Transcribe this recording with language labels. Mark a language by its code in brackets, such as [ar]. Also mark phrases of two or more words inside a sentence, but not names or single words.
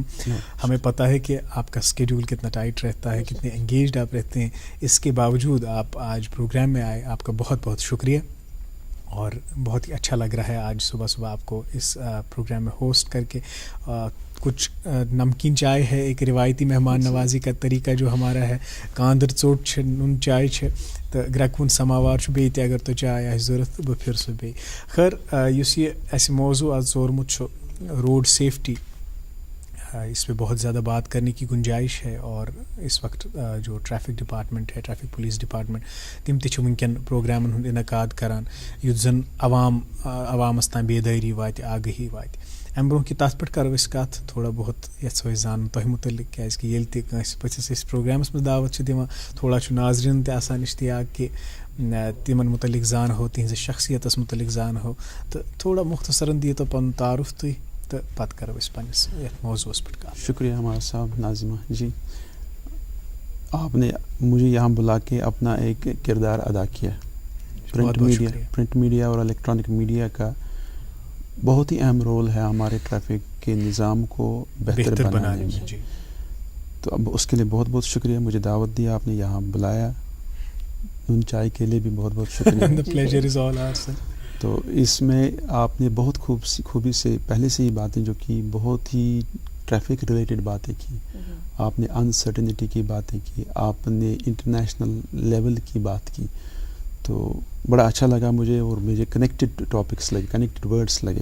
[ur] ہمیں پتہ ہے کہ آپ کا اسکیڈول کتنا ٹائٹ رہتا ہے، کتنے انگیجڈ آپ رہتے ہیں، اس کے باوجود آپ آج پروگرام میں آئے، آپ کا بہت بہت شکریہ. اور بہت ہی اچھا لگ رہا ہے آج صبح صبح آپ کو اس پروگرام میں ہوسٹ کر کے. کچھ نمکین چائے ہے، ایک روایتی مہمان نوازی کا طریقہ جو ہمارا ہے، [ks] کاندر ژوٚٹ چھِ، نُن چائے چھِ تہٕ گرٛٮ۪کوُن سماوار چھُ، بیٚیہِ تہِ اگر تۄہہِ چاے آسہِ ضوٚرَتھ بہٕ پھِرٕ سُہ بیٚیہِ. خٲر، یُس یہِ اَسہِ موضوع آز ژورمُت چھُ [en] road safety, [ur] اس پہ بہت زیادہ بات کرنے کی گنجائش ہے. اور اس وقت جو [en] traffic department [ur] ہے، [en] traffic police department, [ks] تم تہِ چھِ وٕنکٮ۪ن پروگرامن ہُنٛد انعقاد کران یُتھ زن عوامس تام بیدٲری واتہِ، آگہی واتہِ. امہِ برونٛہہ کہِ تَتھ پٮ۪ٹھ کرو أسۍ کتھ تھوڑا بہت یژھو أسۍ زانُن تۄہہِ مُتعلق، کیٛازِکہِ ییٚلہِ تہِ کٲنٛسہِ پٔژھِس أسۍ پروگرامس منٛز دعوت چھِ دِوان، تھوڑا چھُ ناظریٖنن تہِ آسان اشتیاق کہِ تِمن مُتعلق زانہو، تِہنٛزِ شخصیتس مُتعلق زانہو، تہٕ تھوڑا مختصرن دِیو تُہۍ پنُن تعارُف تُہۍ تہٕ پتہٕ کرو أسۍ پننِس یتھ موضوعس پٮ۪ٹھ کتھ. [ur] شکریہ ہمارا صاحب ناظمہ جی، آپ نے مجھے یہاں بلا کے اپنا ایک کردار ادا کیا. [en] print media [ur] اور [en] electronic media [ur] کا بہت ہی اہم رول ہے ہمارے ٹریفک کے نظام کو بہتر بنانے میں. تو اب اس کے لیے بہت بہت شکریہ، مجھے دعوت دیا، آپ نے یہاں بلایا. نون چائے کے لیے بھی بہت بہت شکریہ. [en] The pleasure is all ours, sir. [ur] تو اس میں آپ نے بہت خوبی سے پہلے سے ہی باتیں جو کی، بہت ہی [en] traffic related [ur] باتیں کی. آپ نے انسرٹنٹی کی باتیں کی، آپ نے [en] international level [ur] کی بات کی. تو بڑا اچھا لگا مجھے، اور مجھے [en] connected topics [ur] لگے، [en] connected words [ur] لگے.